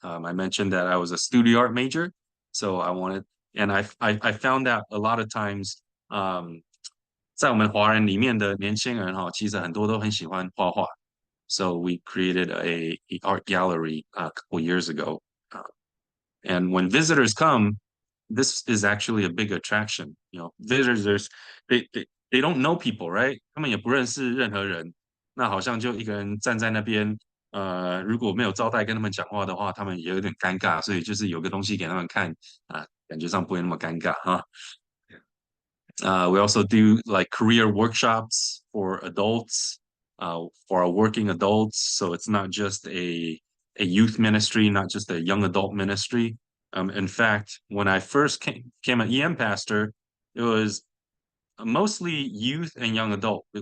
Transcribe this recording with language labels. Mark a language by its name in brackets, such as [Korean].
[English] I mentioned that I was a studio art major, so I wanted, and I found that a lot of times, [Chinese] 在我们华人里面的年轻人哈，其实很多都很喜欢画画。 [English] So we created a art gallery a couple years ago. And when visitors come, this is actually a big attraction. Visitors they don't know people, right? [Chinese] 他们也不认识任何人，那好像就一个人站在那边，如果没有招待跟他们讲话的话，他们也有点尴尬，所以就是有个东西给他们看啊，感觉上不会那么尴尬哈。 [English] We also do like career workshops for adults, for our working adults. So it's not just a youth ministry, not just a young adult ministry. In fact, when I first became an EM pastor, it was mostly youth and young adult.